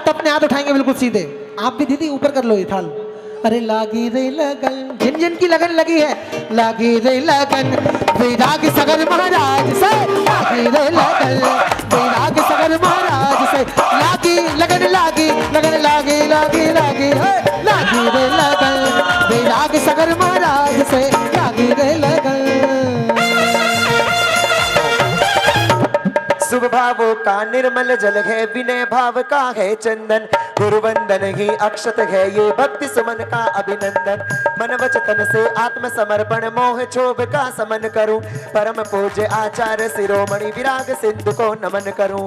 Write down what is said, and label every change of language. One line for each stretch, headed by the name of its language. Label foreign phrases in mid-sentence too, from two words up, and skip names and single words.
Hindi: हाथ उठाएंगे बिल्कुल सीधे। आप भी दीदी ऊपर कर लो ये थाल। अरे लागी रे लगन, जिन जिन की लगन लगी है, लागी रे लगन विराग सगर महाराज से, लागी रे लगन विराग सगर महाराज से, लागी लगन लागी लगन लागी लागी लागी है, लागी रे लगन विराग सगर महाराज से, लागी रे लगन। शुभ भावों का निर्मल जल है, विनय भाव का है चंदन, गुरुवंदन ही अक्षत है, ये भक्ति सुमन का अभिनंदन। मन वचन से आत्म समर्पण, मोह क्षोभ का समन करूं, परम पूज्य आचार्य शिरोमणि विराग सिंधु को नमन करूं।